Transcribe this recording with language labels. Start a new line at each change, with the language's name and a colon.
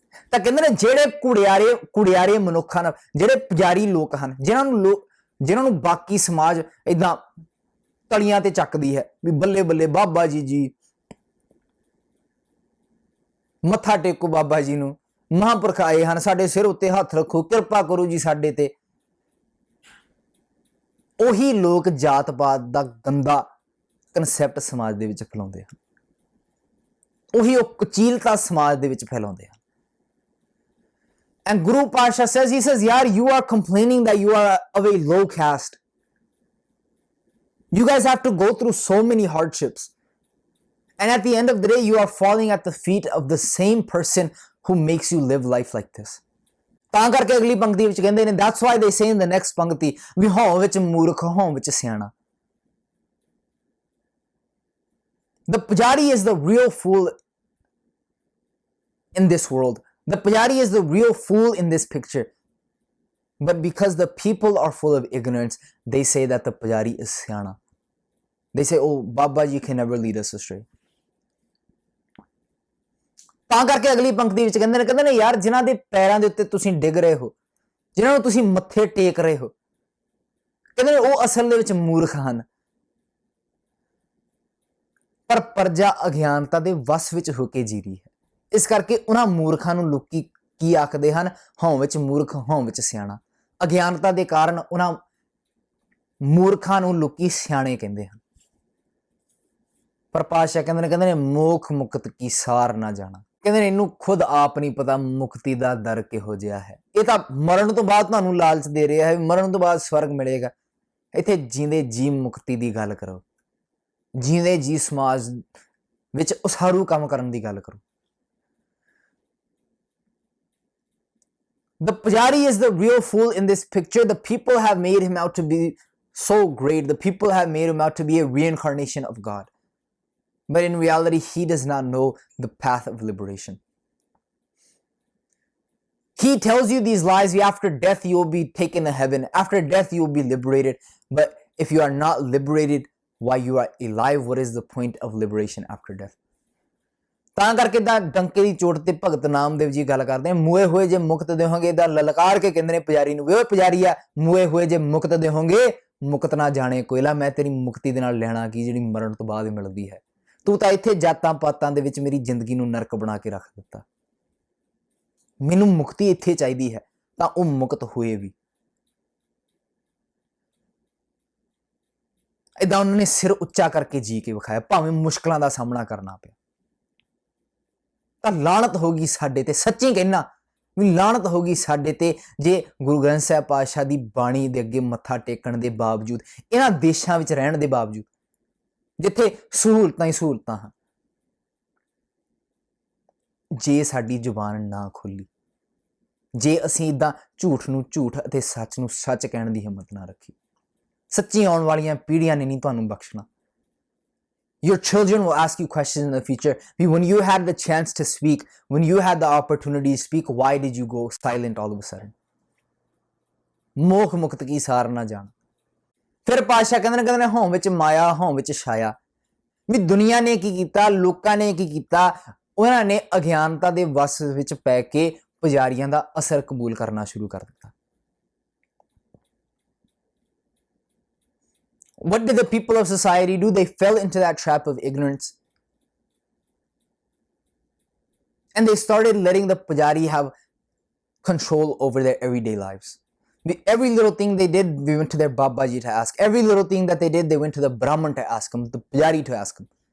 Punjabi: ਤਾਂ ਕਹਿੰਦੇ ਨੇ ਜਿਹੜੇ ਕੁੜਿਆਰੇ ਮਨੁੱਖ ਹਨ, ਜਿਹੜੇ ਪੁਜਾਰੀ ਲੋਕ ਹਨ, ਜਿਨ੍ਹਾਂ ਨੂੰ ਬਾਕੀ ਸਮਾਜ ਏਦਾਂ ਤਲੀਆਂ ਤੇ ਚੱਕਦੀ ਹੈ ਵੀ ਬੱਲੇ ਬੱਲੇ ਬਾਬਾ ਜੀ ਮੱਥਾ ਟੇਕੋ, ਬਾਬਾ ਜੀ ਨੂੰ, ਮਹਾਂਪੁਰਖ ਆਏ ਹਨ, ਸਾਡੇ ਸਿਰ ਉੱਤੇ ਹੱਥ ਰੱਖੋ, ਕਿਰਪਾ ਕਰੋ ਜੀ ਸਾਡੇ ਤੇ। ਉਹੀ ਲੋਕ ਜਾਤ ਪਾਤ ਦਾ ਗੰਦਾ ਕਨਸੈਪਟ ਸਮਾਜ ਦੇ ਵਿੱਚ ਫੈਲਾਉਂਦੇ ਹਨ, ਉਹੀ ਉਹ ਕੁਚੀਲਤਾ ਸਮਾਜ ਦੇ ਵਿੱਚ ਫੈਲਾਉਂਦੇ ਹਨ।
English: And Guru Pasha says, he says, yaar, you are complaining that you are of a low caste. You guys have to go through so many hardships. And at the end of the day, you are falling at the feet of the same person who makes you live life like this.
Punjabi: ਤਾਂ ਕਰਕੇ ਅਗਲੀ ਪੰਕਤੀ ਵਿੱਚ ਕਹਿੰਦੇ ਨੇ,
English: that's why they say in the next
Punjabi: ਪੰਕਤੀ ਵੀ ਹਉ ਵਿੱਚ ਮੂਰਖ, ਹਉ ਵਿੱਚ ਸਿਆਣਾ।
English: The pujari is the real fool in this world. The pujari is the real fool in this picture. But because the people are full of ignorance, they say that the pujari is siana. They say, oh, Baba Ji can never lead us astray.
Punjabi: ਤਾਂ ਕਰਕੇ ਅਗਲੀ ਪੰਕਤੀ ਵਿੱਚ ਕਹਿੰਦੇ ਨੇ ਯਾਰ ਜਿਨ੍ਹਾਂ ਦੇ ਪੈਰਾਂ ਦੇ ਉੱਤੇ ਤੁਸੀਂ ਡਿੱਗ ਰਹੇ ਹੋ, ਜਿਨ੍ਹਾਂ ਨੂੰ ਤੁਸੀਂ ਮੱਥੇ ਟੇਕ ਰਹੇ ਹੋ, ਕਹਿੰਦੇ ਨੇ ਉਹ ਅਸਲ ਦੇ ਵਿੱਚ ਮੂਰਖ ਹਨ। ਪਰ ਪ੍ਰਜਾ ਅਗਿਆਨਤਾ ਦੇ ਵਸ ਵਿੱਚ ਹੋ ਕੇ ਜੀ ਰਹੀ ਹੈ। ਇਸ ਕਰਕੇ ਉਹਨਾਂ ਮੂਰਖਾਂ ਨੂੰ ਲੋਕੀ ਕੀ ਆਖਦੇ ਹਨ? ਹਉ ਵਿੱਚ ਮੂਰਖ, ਹਉ ਵਿੱਚ ਸਿਆਣਾ। ਅਗਿਆਨਤਾ ਦੇ ਕਾਰਨ ਉਹਨਾਂ ਮੂਰਖਾਂ ਨੂੰ ਲੋਕੀ ਸਿਆਣੇ ਕਹਿੰਦੇ ਹਨ। ਪਰ ਪਾਤਸ਼ਾਹ ਕਹਿੰਦੇ ਨੇ ਮੋਖ ਮੁਕਤ ਕੀ ਸਾਰ ਨਾ ਜਾਣਾ। ਕਹਿੰਦੇ ਨੇ ਇਹਨੂੰ ਖੁਦ ਆਪ ਨਹੀਂ ਪਤਾ ਮੁਕਤੀ ਦਾ ਦਰ ਕਿਹੋ ਜਿਹਾ ਹੈ। ਇਹ ਤਾਂ ਮਰਨ ਤੋਂ ਬਾਅਦ ਤੁਹਾਨੂੰ ਲਾਲਚ ਦੇ ਰਿਹਾ ਹੈ, ਮਰਨ ਤੋਂ ਬਾਅਦ ਸਵਰਗ ਮਿਲੇਗਾ। ਇੱਥੇ ਜੀਂਦੇ ਜੀ ਮੁਕਤੀ ਦੀ ਗੱਲ ਕਰੋ, ਜੀਂਦੇ ਜੀ ਸਮਾਜ ਵਿੱਚ ਉਸਾਰੂ ਕੰਮ ਕਰਨ ਦੀ ਗੱਲ ਕਰੋ।
English: The pujari is the real fool in this picture. The people have made him out to be so great. The people have made him out to be a reincarnation of God. But in reality, he does not know the path of liberation. He tells you these lies. After death, you will be taken to heaven. After death, you will be liberated. But if you are not liberated while you are alive, what is the point of liberation after death?
Punjabi: ਤਾਂ ਕਰਕੇ ਤਾਂ ਡੰਕੇ ਦੀ ਚੋਟ ਤੇ ਭਗਤ ਨਾਮਦੇਵ ਜੀ ਗੱਲ ਕਰਦੇ ਆ, ਮੂਏ ਹੋਏ ਜੇ ਮੁਕਤ ਦੇਹੋਗੇ ਦਾ ਲਲਕਾਰ ਕੇ ਕਹਿੰਦੇ ਨੇ ਪੁਜਾਰੀ ਨੂੰ, ਵੇ ਓਏ ਪੁਜਾਰੀਆ ਮੂਏ ਹੋਏ ਜੇ ਮੁਕਤ ਦੇਹੋਗੇ ਮੁਕਤ ਨਾ ਜਾਣੇ ਕੋਇਲਾ। ਮੈਂ ਤੇਰੀ ਮੁਕਤੀ ਦੇ ਨਾਲ ਲੈਣਾ ਕੀ ਜਿਹੜੀ ਮਰਨ ਤੋਂ ਬਾਅਦ ਮਿਲਦੀ ਹੈ। ਤੂੰ ਤਾਂ ਇੱਥੇ ਜਾਤਾਂ ਪਾਤਾਂ ਦੇ ਵਿੱਚ ਮੇਰੀ ਜ਼ਿੰਦਗੀ ਨੂੰ ਨਰਕ ਬਣਾ ਕੇ ਰੱਖ ਦਿੱਤਾ। ਮੈਨੂੰ ਮੁਕਤੀ ਇੱਥੇ ਚਾਹੀਦੀ ਹੈ। ਤਾਂ ਉਹ ਮੁਕਤ ਹੋਏ ਵੀ। ਏਦਾਂ ਉਹਨਾਂ ਨੇ ਸਿਰ ਉੱਚਾ ਕਰਕੇ ਜੀ ਕੇ ਵਿਖਾਇਆ, ਭਾਵੇਂ ਮੁਸ਼ਕਲਾਂ ਦਾ ਸਾਹਮਣਾ ਕਰਨਾ ਪਿਆ। ਤਾਂ ਲਾਹਨਤ ਹੋ ਗਈ ਸਾਡੇ ਤੇ, ਸੱਚੀ ਕਹਿਣਾ ਵੀ ਲਾਹਨਤ ਹੋ ਗਈ ਸਾਡੇ ਤੇ ਜੇ ਗੁਰੂ ਗ੍ਰੰਥ ਸਾਹਿਬ ਪਾਤਸ਼ਾਹ ਦੀ ਬਾਣੀ ਦੇ ਅੱਗੇ ਮੱਥਾ ਟੇਕਣ ਦੇ ਬਾਵਜੂਦ, ਇਹਨਾਂ ਦੇਸ਼ਾਂ ਵਿੱਚ ਰਹਿਣ ਦੇ ਬਾਵਜੂਦ ਜਿੱਥੇ ਸਹੂਲਤਾਂ ਹੀ ਸਹੂਲਤਾਂ ਹਨ, ਜੇ ਸਾਡੀ ਜ਼ੁਬਾਨ ਨਾ ਖੁੱਲੀ, ਜੇ ਅਸੀਂ ਇਦਾਂ ਝੂਠ ਨੂੰ ਝੂਠ ਅਤੇ ਸੱਚ ਨੂੰ ਸੱਚ ਕਹਿਣ ਦੀ ਹਿੰਮਤ ਨਾ ਰੱਖੀ, ਸੱਚੀ ਆਉਣ ਵਾਲੀਆਂ ਪੀੜ੍ਹੀਆਂ ਨੇ ਨਹੀਂ ਤੁਹਾਨੂੰ ਬਖਸ਼ਣਾ।
English: Your children will ask you questions in the future. When you had the chance to speak, when you had the opportunity to speak, why did you go silent all of a sudden?
Punjabi: ਮੋਖ ਮੁਕਤ ਕੀ ਸਾਰ ਨਾ ਜਾਣ। ਫਿਰ ਪਾਤਸ਼ਾਹ ਕਹਿੰਦੇ ਨੇ ਹਉ ਵਿੱਚ ਮਾਇਆ, ਹਉ ਵਿੱਚ ਛਾਇਆ। ਵੀ ਦੁਨੀਆ ਨੇ ਕੀ ਕੀਤਾ, ਲੋਕਾਂ ਨੇ ਕੀ ਕੀਤਾ, ਉਹਨਾਂ ਨੇ ਅਗਿਆਨਤਾ ਦੇ ਵਸ ਵਿੱਚ ਪੈ ਕੇ ਪੁਜਾਰੀਆਂ ਦਾ ਅਸਰ ਕਬੂਲ ਕਰਨਾ ਸ਼ੁਰੂ ਕਰ ਦਿੱਤਾ।
English: What did the people of society do? They fell into that trap of ignorance. And they started letting the pujari have control over their everyday lives. Every little thing they did, they went to their Baba Ji to ask. Every little thing that they did, they went to the Brahman to ask him, the pujari to ask him.